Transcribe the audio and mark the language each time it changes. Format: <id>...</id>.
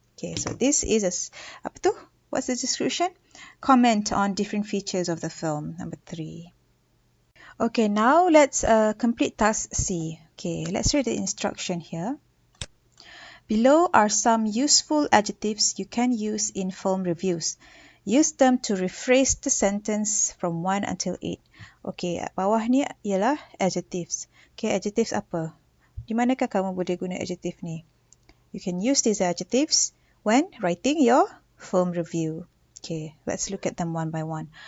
<en>Okay, so this is</en> <ms>apa tu?</ms> <en>What's the description? Comment on different features of the film, number 3. Okay, now let's complete task C. Okay, let's read the instruction here. Below are some useful adjectives you can use in film reviews. Use them to rephrase the sentence from 1 until 8.</en> <ms>Okay, bawah ni ialah adjectives. Okay, adjectives apa? Di manakah kamu boleh guna adjective ni?</ms> <en>You can use these adjectives when writing your film review. Okay, let's look at them one by one.</en>